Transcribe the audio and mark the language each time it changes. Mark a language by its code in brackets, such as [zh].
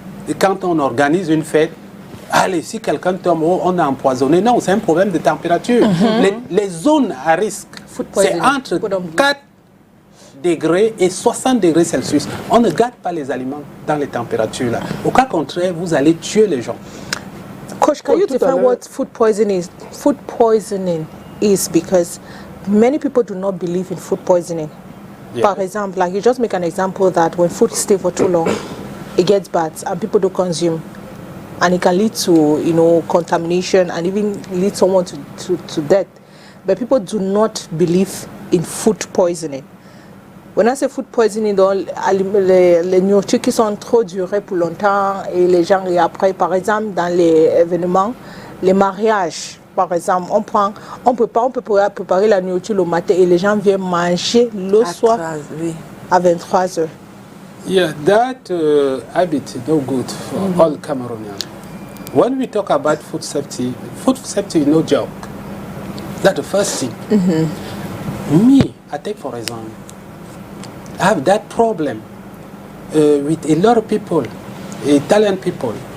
[fr] Et quand on organise une fête, allez, si quelqu'un tombe, on a empoisonné. Non, c'est un problème de température. Les zones à risque, c'est entre 4 degrés et 60 degrés Celsius. On ne garde pas les aliments dans les températures-là. Au cas contraire, vous allez tuer les gens. [en] Coach, can you define what food poisoning is? Food poisoning is because many people do not believe in food poisoning. Yeah. For example, like you just make an example that when food stays for too long, it gets bad and people don't consume. And it can lead to, contamination and even lead someone to death. But people do not believe in food poisoning. When I say food poisoning, [fr] les nourritures qui sont trop durées pour longtemps et les gens, et après, par exemple, dans les événements, les mariages, par exemple, on peut préparer la nourriture le matin et les gens viennent manger le soir à 23 heures. [en] Yeah, that habit is no good for all Cameroonians. When we talk about food safety is no joke. That's the first thing. Me, I take for example, I have that problem with a lot of people, Italian people.